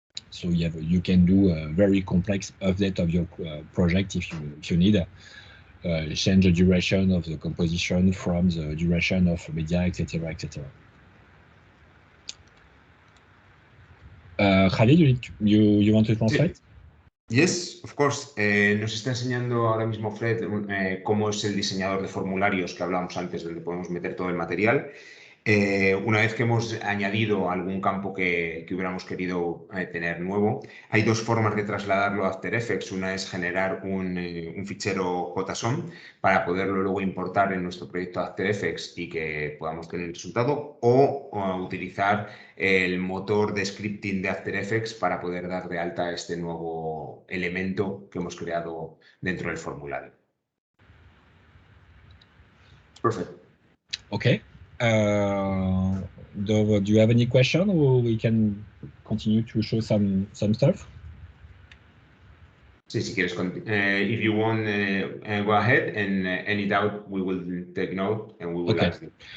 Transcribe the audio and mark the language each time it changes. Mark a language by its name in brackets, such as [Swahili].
[English] So you can do a very complex update of your project if you need. Change the duration of the composition from the duration of media, etc., etc. Javier, you want to translate? Sí. Yes, of course. [Spanish] Nos está enseñando ahora mismo Fred cómo es el diseñador de formularios que hablábamos antes, donde podemos meter todo el material. Una vez que hemos añadido algún campo que hubiéramos querido tener nuevo, hay dos formas de trasladarlo a After Effects. Una es generar un fichero JSON para poderlo luego importar en nuestro proyecto After Effects y que podamos tener el resultado, o utilizar el motor de scripting de After Effects para poder dar de alta este nuevo elemento que hemos creado dentro del formulario. [English] Perfect. Okay. Do you have any question, or we can continue to show some stuff? [Spanish] Sí, si quieres, [English] if you want, go ahead, and any doubt, we will take note and we will ask you.